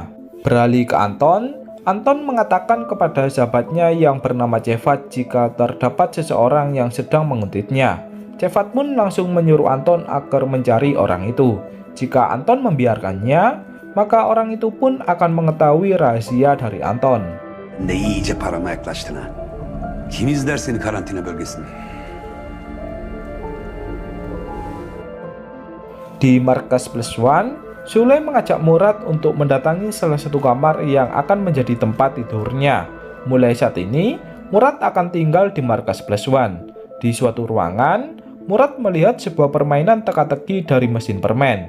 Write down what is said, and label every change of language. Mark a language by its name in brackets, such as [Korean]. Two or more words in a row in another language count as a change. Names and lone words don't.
[Indonesian] Beralih ke Anton mengatakan kepada sahabatnya yang bernama Cevat jika terdapat seseorang yang sedang menguntitnya. Cevat pun langsung menyuruh Anton agar mencari orang itu. Jika Anton membiarkannya, maka orang itu pun akan mengetahui rahasia dari Anton. [Turkish] Ne iyice parama yaklaştın ha. Kim izler seni karantina bölgesinde? [Indonesian] Di markas Plus One, Sule mengajak Murad untuk mendatangi salah satu kamar yang akan menjadi tempat tidurnya. Mulai saat ini, Murad akan tinggal di markas Plus One. Di suatu ruangan, Murad melihat sebuah permainan teka-teki dari mesin permen.